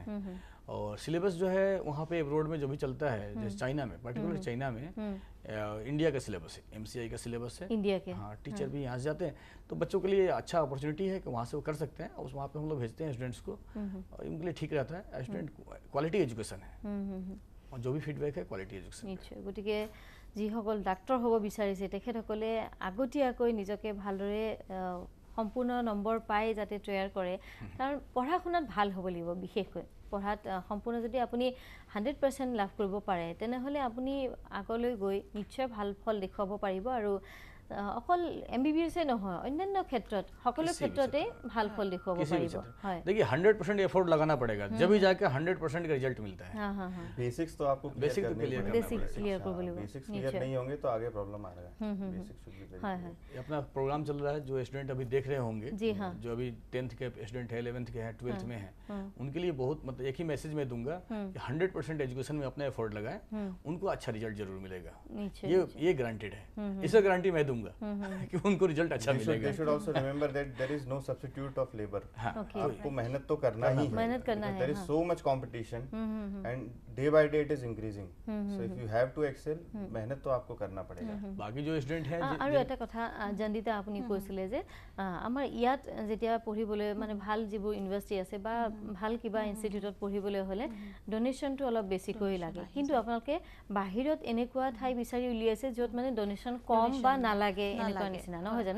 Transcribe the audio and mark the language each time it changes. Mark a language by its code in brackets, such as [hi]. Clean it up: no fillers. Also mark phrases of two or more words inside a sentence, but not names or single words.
[hi] और सिलेबस जो है वहाँ पे अब्रॉड में जो भी चलता है, जैसे चाइना में, पर्टिकुलर चाइना में इंडिया का सिलेबस है, MCI का सिलेबस है इंडिया के। हाँ, टीचर भी यहाँ से जाते हैं, तो बच्चों के लिए अच्छा अपॉर्चुनिटी है कि वहाँ से वो कर सकते हैं। और वहाँ पे हम लोग भेजते हैं स्टूडेंट्स को, और उनके लिए ठीक रहता है। स्टूडेंट [en] quality education [hi] है, और जो भी फीडबैक है [en] quality education. [hi] निश्चय। [as] गतिके যিসকল ডাক্তৰ হ'ব বিচাৰিছে তেখেতসকলে আগতীয়াকৈ নিজকে ভালদৰে সম্পূৰ্ণ নম্বৰ পাই যাতে তৈয়াৰ কৰে, কাৰণ পঢ়া শুনাত ভাল হ'ব লাগিব। বিশেষকৈ পঢ়াত সম্পূৰ্ণ যদি আপুনি 100% লাভ কৰিব পাৰে তেনেহ'লে আপুনি আগলৈ গৈ নিশ্চয় ভাল ফল দেখুৱাব পাৰিব। আৰু অকল MBBS নহয়, অন্যান্য ক্ষেত্ৰত সকলো ক্ষেত্ৰতে ভাল ফল দেখুৱাব পাৰিব। হয়, [hi] देखिए 100% एफर्ट लगाना पड़ेगा, जब ही जाके 100% का रिजल्ट मिलता है। हाँ हाँ हाँ, बेसिक्स तो आपको बेसिक तो क्लियर करना बेसिक क्लियर कर बोले। बेसिक्स क्लियर नहीं होंगे तो आगे प्रॉब्लम आ रहा है। [en] basics should be very. [hi] हाँ हाँ, ये अपना प्रोग्राम चल रहा है, जो स्टूडेंट अभी देख रहे होंगे, जी हाँ, जो अभी 10th के स्टूडेंट है, 11th के हैं, 12th में हैं, उनके लिए बहुत मतलब एक ही मैसेज मैं दूंगा कि 100% एजुकेशन में अपना एफर्ट लगाएं, उनको अच्छा रिजल्ट जरूर मिलेगा। ये गारंटेड है, इसका गारंटी मैं दूंगा कि उनको रिजल्ट अच्छा मिलेगा। [en] They should also remember that there is no substitute of labor. [hi] आपको मेहनत तो करना ही है, मेहनत करना है। [en] There is so much competition and day by day it is increasing. So if you have to excel, [hi] मेहनत तो आपको करना पड़ेगा। बाकी जो स्टूडेंट है [as] আৰু এটা কথা জন্দিতা আপুনি কৈছিলে যে আমাৰ ইয়াত যেতিয়া পঢ়িবলৈ মানে ভাল যিবোৰ ইউনিভাৰ্চিটি আছে বা ভাল কিবা ইনষ্টিটিউটত পঢ়িবলৈ হ'লে ডোনেশ্যনটো অলপ বেছিকৈ লাগে, কিন্তু আপোনালোকে বাহিৰত এনেকুৱা ঠাই বিচাৰি উলিয়াইছে য'ত মানে ডোনেশ্যন কম বা নালাগে এনেকুৱা নিচিনা, নহয় জানো?